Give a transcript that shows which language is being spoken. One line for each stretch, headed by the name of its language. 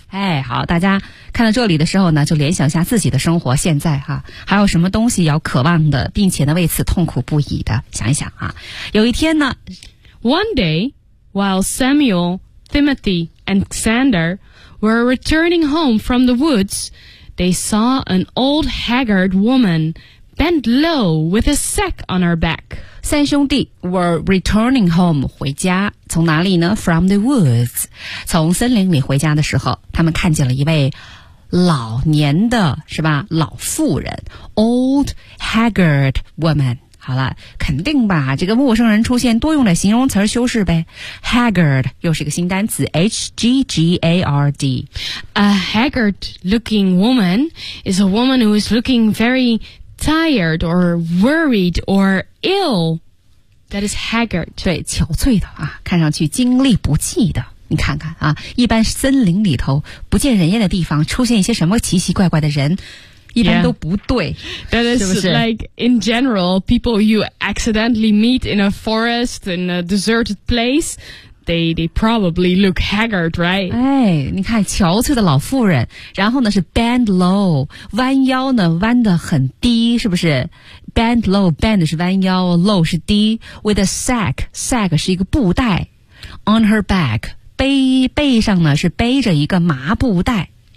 Chinese: 哎，好，大家看到这里的时候呢，就联想一下自己的生活现在哈、啊，还有什么东西要渴望的，并且呢为此痛苦不已的，想一想啊。有一天呢
English: ，One day while Samuel, Timothy, and Xander were returning home from the woods, they saw an old haggard woman bent low with a sack on her back.
Chinese: 三兄弟
English: were returning home
Chinese: 回家。从哪里呢
English: ?From the woods.
Chinese: 从森林里回家的时候他们看见了一位老年的是吧老妇人 ,
English: old haggard woman.
Chinese: 好了肯定吧这个陌生人出现多用的形容词修饰呗。 Haggard, 又是个新单词 ,H-G-G-A-R-D.
English: A haggard looking woman is a woman who is looking very tired or worried or ill. That is haggard.
Chinese: 对憔悴的啊看上去精力不济的。你看看啊一般森林里头不见人烟的地方出现一些什么奇奇怪怪的人一般都不对。
English: Yeah. That is,
Chinese: 是不是
English: like, in general, people you accidentally meet in a forest, in a deserted place, they probably look haggard, right?
Chinese: 哎你看憔悴的老妇人然后呢是
English: bend low,
Chinese: 弯腰呢弯得很低是不是Bend low, bend 是弯腰 low 是低
English: with a sack,
Chinese: sack 是一个布袋
English: on her back,
Chinese: 背上呢是背着一个麻布袋